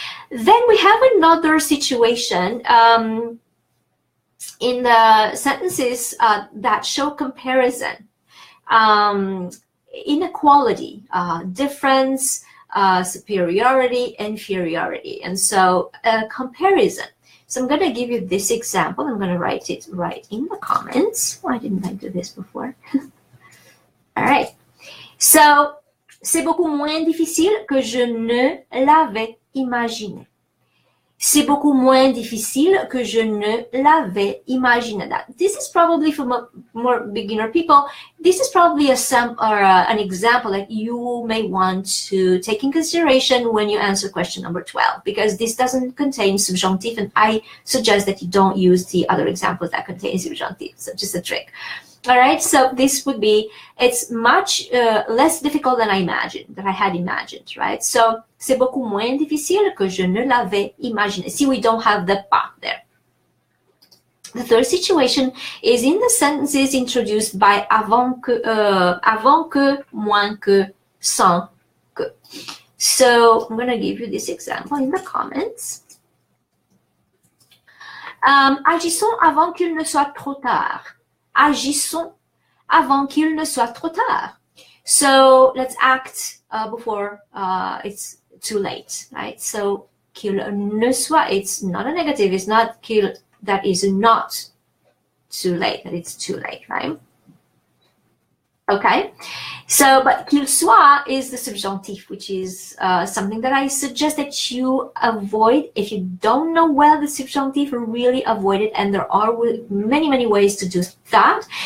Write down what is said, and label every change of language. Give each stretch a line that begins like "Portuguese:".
English: Then we have another situation in the sentences that show comparison, inequality, difference, superiority, inferiority. And so comparison. So I'm going to give you this example. I'm going to write it right in the comments. Why didn't I do this before? All right.
French: So, c'est beaucoup moins difficile que je ne l'avais imaginé. C'est beaucoup moins difficile que je ne l'avais imaginé.
English: That this is probably for more beginner people. This is probably an example that you may want to take in consideration when you answer question number 12, because this doesn't contain subjunctive, and I suggest that you don't use the other examples that contain subjunctive. So just a trick. All right, so this would be, it's much less difficult than I had imagined, right?
French: So, c'est beaucoup moins difficile que je ne l'avais imaginé.
English: See, we don't have the pas there. The third situation is in the sentences introduced by avant que, moins que, sans que. So, I'm going to give you this example in the comments.
French: Agissons avant qu'il ne soit trop tard. Agissons avant qu'il ne soit trop tard.
English: So let's act before it's too late, right? So qu'il ne soit, it's not a negative. It's not qu'il, that is not too late, that it's too late, right? Okay, so but qu'il soit is the subjunctive, which is something that I suggest that you avoid. If you don't know well the subjunctive, really avoid it, and there are many ways to do that.